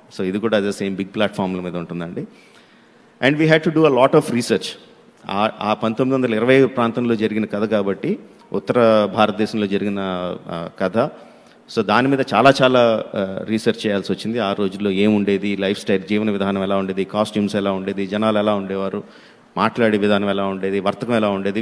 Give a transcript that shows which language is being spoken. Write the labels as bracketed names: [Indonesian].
[Telugu] So ఇది కూడా అదే సేమ్ బిగ్ ప్లాట్ఫామ్ల మీద ఉంటుందండి. [English] And we had to do a lot of research. [Telugu] ఆ 1920 ప్రాంతంలో జరిగిన కథ కాబట్టి, ఉత్తర భారతదేశంలో జరిగిన కథ. సో దాని మీద చాలా రీసెర్చ్ చేయాల్సి వచ్చింది. ఆ రోజుల్లో ఏముండేది, లైఫ్ స్టైల్, జీవన విధానం ఎలా ఉండేది, కాస్ట్యూమ్స్ ఎలా ఉండేది, జనాలు ఎలా ఉండేవారు, మాట్లాడే విధానం ఎలా ఉండేది, వర్తకం ఎలా ఉండేది.